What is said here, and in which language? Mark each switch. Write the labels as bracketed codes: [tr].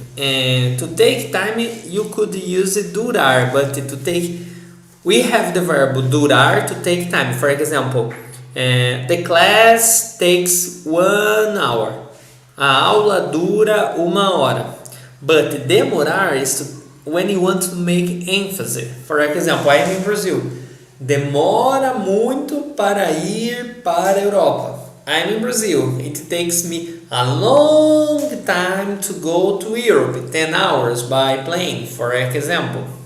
[en] And to take time, you could use durar, but to take, we have the verb durar, to take time. For example, the class takes 1 hour. [pt] A aula dura 1 hora. [en] But demorar is to, when you want to make emphasis. For example, I am in Brazil. [pt] Demora muito para ir para a Europa. [en] I'm in Brazil. It takes me a long time to go to Europe. 10 hours by plane, for example.